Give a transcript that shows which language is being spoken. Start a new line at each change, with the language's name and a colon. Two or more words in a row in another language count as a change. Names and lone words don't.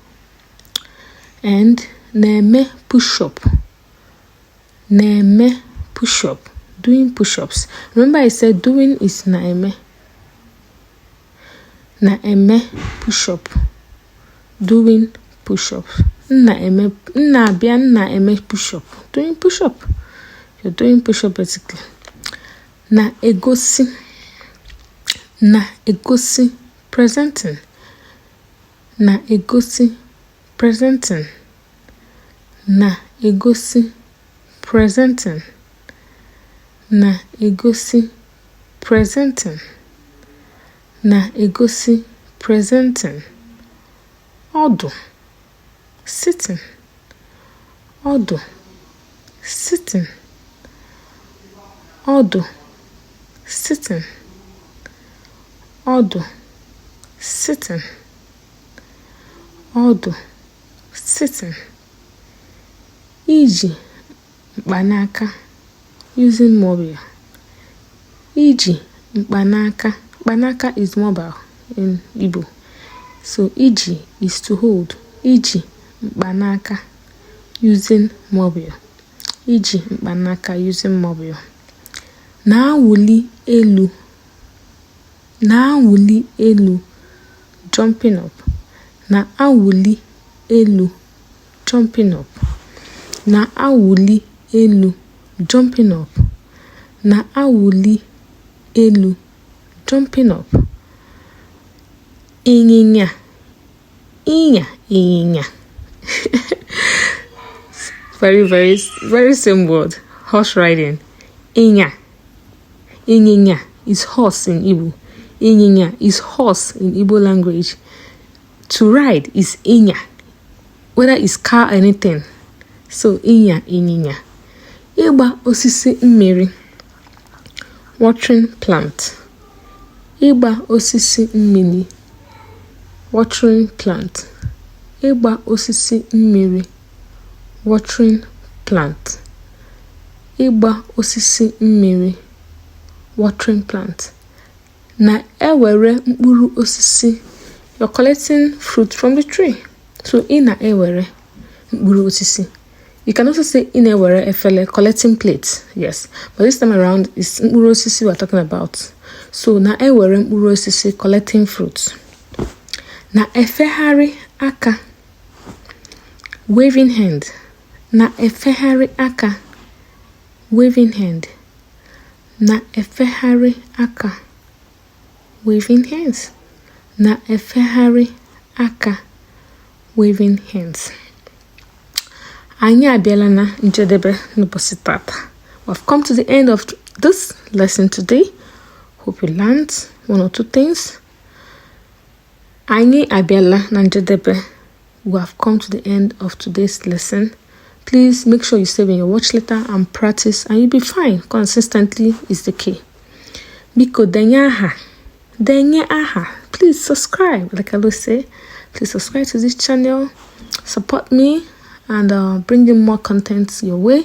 Igbo: And neme push-up. Neme push-up.
English: Doing push-ups. Remember I said doing is naeme.
Igbo: Naeme push-up.
English: Doing push-ups.
Igbo: Na-eme push-up.
English: Doing push-up. You're doing push-up basically.
Igbo: Na-egosi. Na-egosi.
English: Presenting. Na-egosi. Presenting. Na-egosi. Presenting. Na-egosi. Presenting. Na-egosi. Presenting. Odo. Sitting. Odo. Sitting. Odo. Sitting. Odo. Sitting. Odo. Sitting.
Igbo: Iji mkpanaka.
English: Using mobile.
Igbo: Iji mkpanaka.
English: Mkpanaka is mobile in Igbo. So iji is to hold.
Igbo: Iji mkpanaka.
English: Using mobile.
Igbo: Iji mkpanaka
English: using mobile.
Igbo: Na-awụli elu. Na-awụli elu.
English: Jumping up.
Igbo: Na-awụli elu.
English: Jumping up.
Igbo: Na-awụli elu.
English: Jumping up.
Igbo: Na-awụli elu.
English: Jumping up.
Igbo: Ịnyịnya. Ịnyịnya.
English: Very same word. Horse riding. Ịnyịnya is horse in Igbo. Ịnyịnya is horse in Igbo language. To ride is ịnya. Whether it's car or anything.
Igbo: So ịnyịnya. Ịgba osisi mmiri.
English: Watering plant.
Igbo: Ịgba osisi mmiri.
English: Watering plant.
Igbo: Ịgba osisi mmiri.
English: Watering plant.
Igbo: Ịgba osisi mmiri.
English: Watering plant.
Igbo: Na-ewere mkpụrụ osisi.
English: You're collecting fruit from the tree.
Igbo: So ị na-ewere mkpụrụ osisi.
English: You can also say
Igbo: ị na-ewere efele,
English: collecting plates. Yes. But this time around, it's
Igbo: mkpụrụ osisi
English: we're talking about.
Igbo: So na-ewere mkpụrụ osisi,
English: collecting fruits.
Igbo: Na-efegharị aka.
English: Waving hand.
Igbo: Na-efegharị aka.
English: Waving hand.
Igbo: Na-efegharị aka.
English: Waving hands.
Igbo: Na-efegharị aka.
English: Waving hands.
Igbo: Anyị abịala na njedebe n'ụbọchị tata.
English: We've come to the end of this lesson today. Hope you learned one or two things. Anyị abịala na njedebe. We have come to the end of today's lesson. Please make sure you save in your watch later and practice, and you'll be fine. Consistently is the key.
Igbo: Biko denye aha.
English: Please subscribe. Like I always say, please subscribe to this channel. Support me and bring in more content your way.